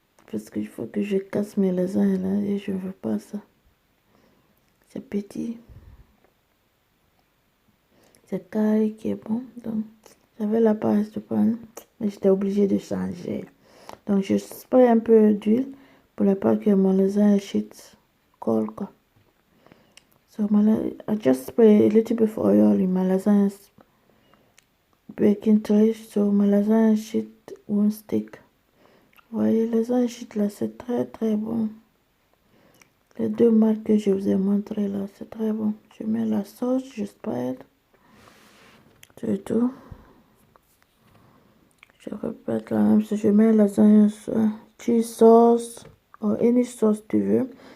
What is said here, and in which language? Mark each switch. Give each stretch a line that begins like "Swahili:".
French: Parce qu'il faut que je casse mes lasagnes là. Et je ne veux pas ça. C'est petit. C'est carré qui est bon. Donc, j'avais la page de prendre. Mais j'étais obligée de changer. Donc, je spray un peu d'huile pour ne pas que mon lasagne sheet colle quoi.
English: So, I just spray a little bit of oil in my lasagna baking tray. So, my lasagna sheet won't stick.
French: Vous voyez, le lasagne sheet là, c'est très très bon. Les 2 marques que je vous ai montré là, c'est très bon. Je mets la sauce, je spread. C'est tout. Je répète la même chose. Je mets la lasagne cheese sauce ou
English: any sauce
French: tu veux.